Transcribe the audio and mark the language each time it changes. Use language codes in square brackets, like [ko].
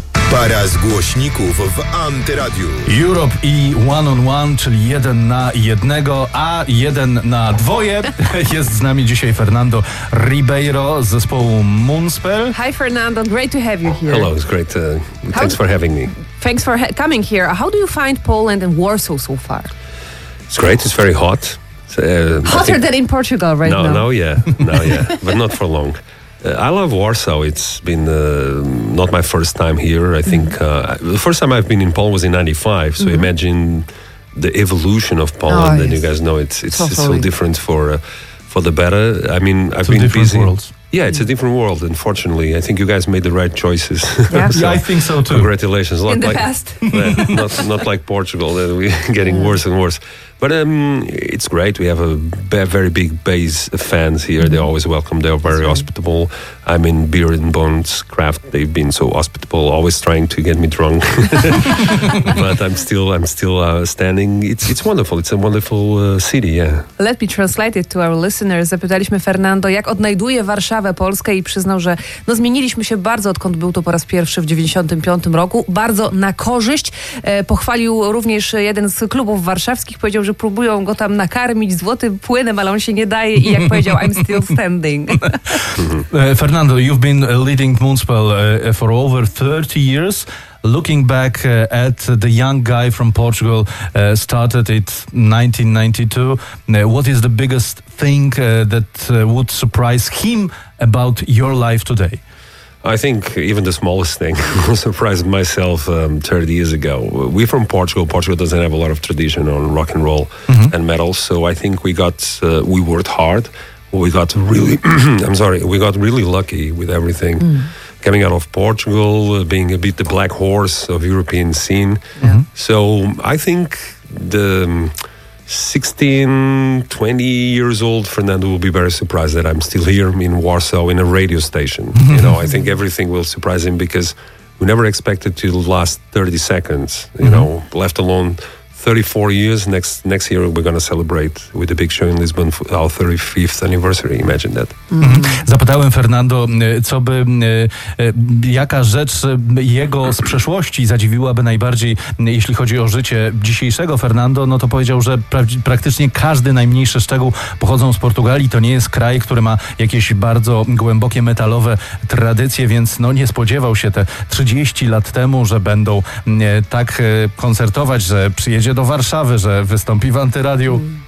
[pl] Para z głośników w Antyradiu. Europe i One on One, czyli jeden na jednego, a jeden na dwoje. Jest z nami dzisiaj Fernando Ribeiro z zespołu Moonspell. [en] Hi Fernando, great to have you here. Hello, it's great. Thanks for having me. Thanks for coming here. How do you find Poland and Warsaw so far? It's great, it's very hot. Hotter than in Portugal right now. No, yeah. But not for long. I love Warsaw. It's been not my first time here. I think the first time I've been in Poland was in 95. So imagine the evolution of Poland. Oh, and you guys know it's so different for the better. I mean, it's I've been different busy. Worlds. Yeah, it's a different world, unfortunately. I think you guys made the right choices. Yeah, so, yeah, I think so too. Congratulations. Not in the like, past. not like Portugal, that we're getting worse and worse. But it's great. We have a very big base of fans here. Mm-hmm. They're always welcome. They're very hospitable. I mean, Beer and Bones Craft, they've been so hospitable, always trying to get me drunk. But I'm still standing. It's wonderful. It's a wonderful city, yeah. Let me translate it to our listeners. [pl] Zapytaliśmy Fernando, jak odnajduje Warszawę, Polskę, i przyznał, że no, zmieniliśmy się bardzo, odkąd był to po raz pierwszy w 95 roku. Bardzo na korzyść. Pochwalił również jeden z klubów warszawskich, powiedział, że próbują go tam nakarmić złotym płynem, ale on się nie daje i jak powiedział, [en] I'm still standing. Fernando, you've been leading Moonspell for over 30 years. Looking back at the young guy from Portugal, started it 1992. What is the biggest thing that would surprise him about your life today? I think even the smallest thing surprised myself 30 years ago. We're from Portugal. Portugal doesn't have a lot of tradition on rock and roll and metal. So I think we worked hard. We got really, we got really lucky with everything. Mm. Coming out of Portugal, being a bit the black horse of European scene. Mm-hmm. So I think the 16, 20 years old Fernando will be very surprised that I'm still here in Warsaw in a radio station. You know, I think everything will surprise him because we never expected to last 30 seconds, you know, left alone 34 years. Next year we're going to celebrate with a big show in Lisbon our 35th anniversary. Imagine that. Mm-hmm. [pl] Zapytałem Fernando, co by, jaka rzecz jego z przeszłości zadziwiłaby najbardziej, jeśli chodzi o życie dzisiejszego Fernando, no to powiedział, że praktycznie każdy najmniejszy szczegół pochodzą z Portugalii. To nie jest kraj, który ma jakieś bardzo głębokie metalowe tradycje, więc no nie spodziewał się te 30 lat temu, że będą tak koncertować, że przyjeżdżają do Warszawy, że wystąpi w Antyradiu.